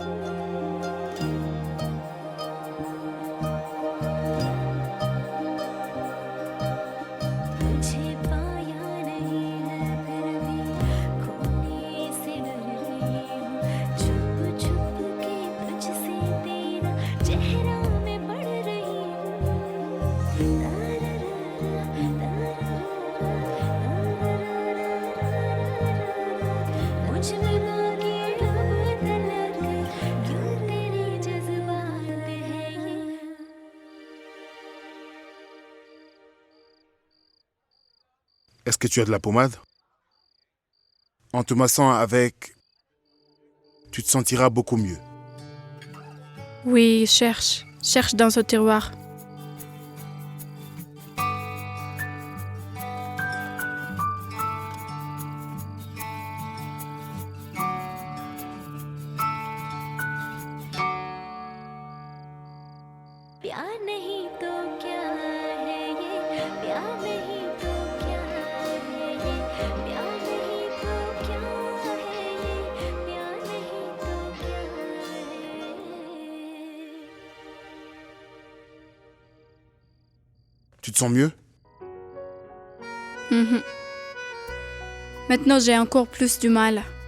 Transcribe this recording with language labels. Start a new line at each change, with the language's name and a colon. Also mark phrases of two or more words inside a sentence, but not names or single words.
Hindi: हूँ तुझे पाया नहीं है फिर भी खोने से डर रही हूँ छुप छुप के तुझसे तेरा चेहरा मैं पढ़ रही हूँ मुझ में बाकी अब तलक क्यों तेरे जज्बात पे है ये
French: Est-ce que tu as de la pommade? En te massant avec, tu te sentiras beaucoup mieux. Oui, cherche. Cherche dans ce tiroir.
Hindi: प्यार नहीं तो क्या है ये प्यार नहीं तो क्या है ये प्यार नहीं तो क्या है ये प्यार नहीं तो क्या है
French: Tu te sens mieux? Mhm. Maintenant, j'ai encore plus du mal.